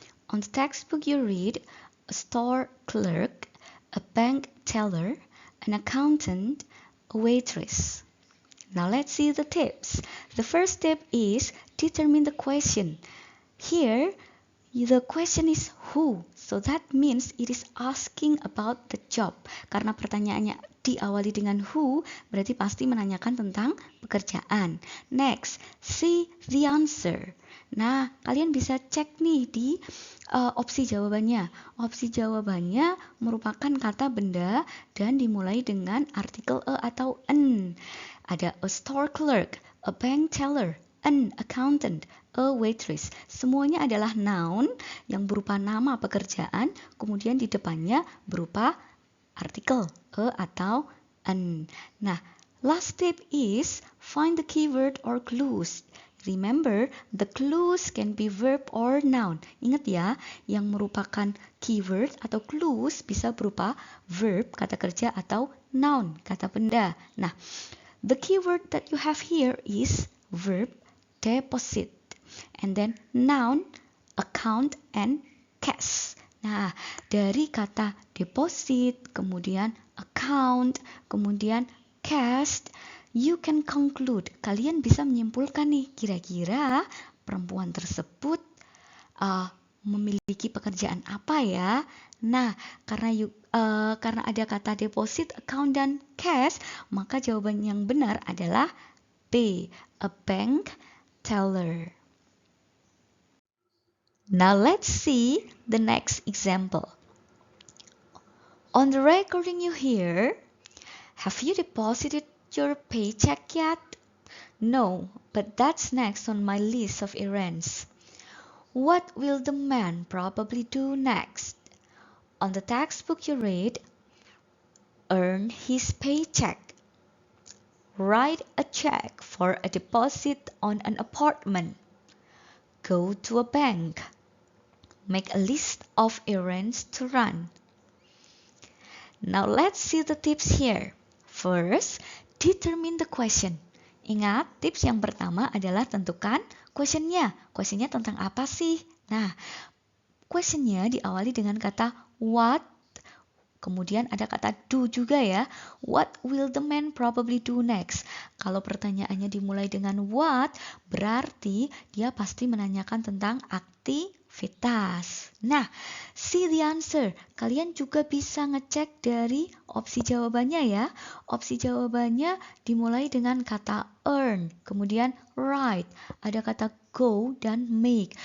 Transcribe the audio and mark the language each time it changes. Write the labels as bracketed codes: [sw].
[en] On the textbook you read, a store clerk, a bank teller, an accountant, a waitress. Now let's see the tips. The first tip is determine the question. Here, the question is who, so that means it is asking about the job. [id] Karena pertanyaannya diawali dengan who, berarti pasti menanyakan tentang pekerjaan. [en] Next, see the answer. [id] Nah, kalian bisa cek nih di opsi jawabannya. Opsi jawabannya merupakan kata benda dan dimulai dengan artikel a atau an. [en] Ada a store clerk, a bank teller, an accountant, a waitress. [id] Semuanya adalah noun yang berupa nama pekerjaan, kemudian di depannya berupa artikel a atau an. [en] Nah, last tip is find the keyword or clues. Remember, the clues can be verb or noun. [id] Ingat ya, yang merupakan keyword atau clues bisa berupa verb, kata kerja, atau noun, kata benda. [en] Nah, the keyword that you have here is verb, deposit, and then noun, account, and cash. [id] Nah, dari kata deposit, kemudian account, kemudian cash, [en] you can conclude. [id] Kalian bisa menyimpulkan nih, kira-kira perempuan tersebut memiliki pekerjaan apa ya? Nah, karena ada kata deposit, account, dan cash, maka jawaban yang benar adalah B, [en] a bank teller. Now let's see the next example. On the recording you hear, have you deposited your paycheck yet? No, but that's next on my list of errands. What will the man probably do next? On the textbook you read, earn his paycheck. Write a check for a deposit on an apartment. Go to a bank. Make a list of errands to run. Now let's see the tips here. First, determine the question. [id] Ingat, tips yang pertama adalah tentukan questionnya. Questionnya tentang apa sih? Nah, questionnya diawali dengan kata what, kemudian ada kata do juga ya. [en] What will the man probably do next? [id] Kalau pertanyaannya dimulai dengan what, berarti dia pasti menanyakan tentang aktivitas. Nah, [en] see the answer. [id] Kalian juga bisa ngecek dari opsi jawabannya ya. Opsi jawabannya dimulai dengan kata earn, kemudian write, ada kata go dan make.